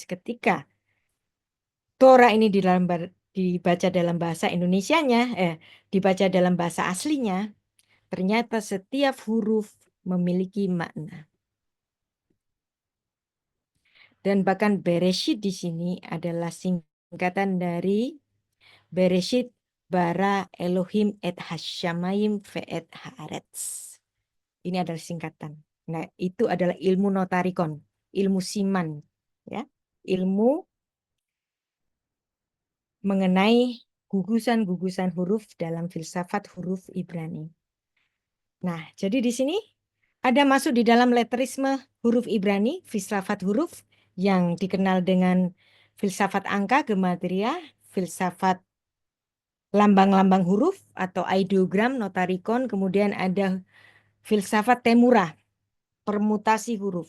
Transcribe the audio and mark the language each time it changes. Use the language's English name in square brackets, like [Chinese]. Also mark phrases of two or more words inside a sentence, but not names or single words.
[Indonesian] Ketika Torah ini dibaca dalam bahasa Indonesianya, dibaca dalam bahasa aslinya, ternyata setiap huruf memiliki makna. Dan bahkan Bereshit di sini adalah singkatan dari [Hebrew] בראשית ברא אלהים את השמים ואת הארץ. [Indonesian] Ini adalah singkatan. Nah, itu adalah ilmu notarikon, ilmu siman, ya, ilmu mengenai gugusan-gugusan huruf dalam filsafat huruf Ibrani. Nah, jadi di sini ada masuk di dalam letterisme huruf Ibrani, filsafat huruf yang dikenal dengan filsafat angka gematria, filsafat lambang-lambang huruf atau ideogram, notarikon, kemudian ada filsafat temura, permutasi huruf.